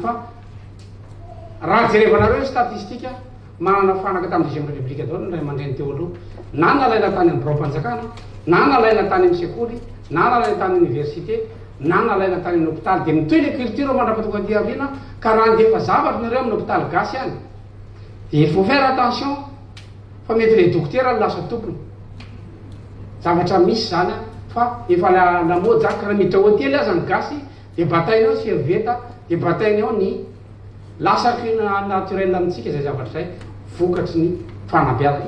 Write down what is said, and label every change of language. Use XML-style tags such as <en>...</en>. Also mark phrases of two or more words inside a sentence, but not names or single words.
<mg>Fa raha jerevanareo statistika manana fanaka tamin'ny</mg> <fr>deuxième république</fr> <mg>daholo ny ray aman-dreny teo aloha na nalaina tany amin'ny birao-mpanjakana na nalaina tany amin'ny sekoly na nalaina tany université na nalaina tany amin'ny hôpital dia mitoy</mg> <fr>le culture</fr> <mg>mandrapatonga ty aviana ka raha ndefa zavatra nareo amin'ny hôpital gasy any dia</mg> <fr>il faut faire attention</fr> <mg>fa mety</mg> <fr>le docteur</fr> <mg>no lasa tompony zavatra misy zany fa efa lamody zany karaha miditra hôtely aza ny gasy dia batainao servieta dia batainao ny lasaky naturel amintsika zay zavatra zay vokatry ny fanabeazana.</mg>